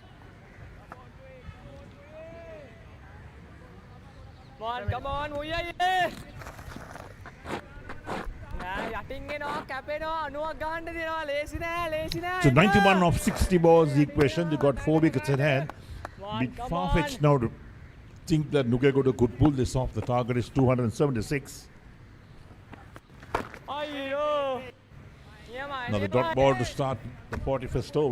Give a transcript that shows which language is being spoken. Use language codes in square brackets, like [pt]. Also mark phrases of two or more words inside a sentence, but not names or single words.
[en] come on [si] මුයයි නෑ යටින් එනවා කැපෙනවා 90ක් ගන්න දිනවා ලේසි නෑ [en] So 91 of 60 balls, the equation. They got 4 wickets in hand. Bit far-fetched now to think that Nugegoda could pull this off. The target is 276. Now the dot ball to start the 41st over.